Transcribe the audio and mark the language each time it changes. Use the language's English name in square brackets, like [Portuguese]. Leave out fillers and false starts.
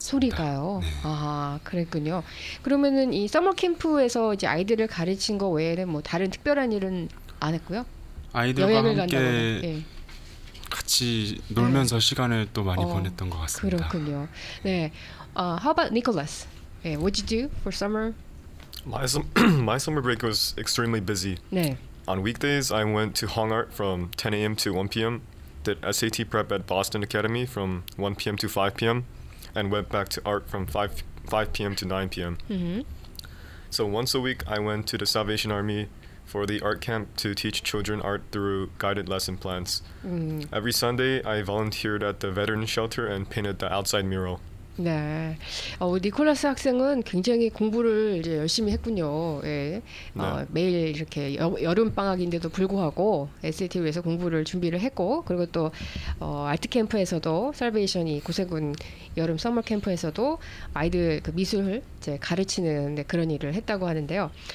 [Korean] 소리가요? 아, 그랬군요. 그러면은 이 서머 캠프에서 이제 아이들을 가르친 거 외에는 다른 특별한 일은 안 했고요? 아이들과 함께 같이 놀면서 시간을 또 많이 보냈던 것 같습니다. 그렇군요. 네. [English] How about Nicholas? What did you do for summer? My summer break was extremely busy. On weekdays, I went to Hong Art from 10 a.m. to 1 p.m. Did SAT prep at Boston Academy from 1 p.m. to 5 p.m. and went back to art from 5 p.m. to 9 p.m. So once a week I went to the Salvation Army for the art camp to teach children art through guided lesson plans. Every Sunday I volunteered at the veteran shelter and painted the outside mural. [Korean] 네, 니콜라스 학생은 굉장히 공부를 이제 열심히 했군요. 예. 네. 매일 이렇게 여름 방학인데도 불구하고 SAT 위해서 공부를 준비를 했고, 그리고 또 아트 캠프에서도 살베이션이 고세군 여름 서머 캠프에서도 아이들 그 미술 이제 가르치는 그런 일을 했다고 하는데요.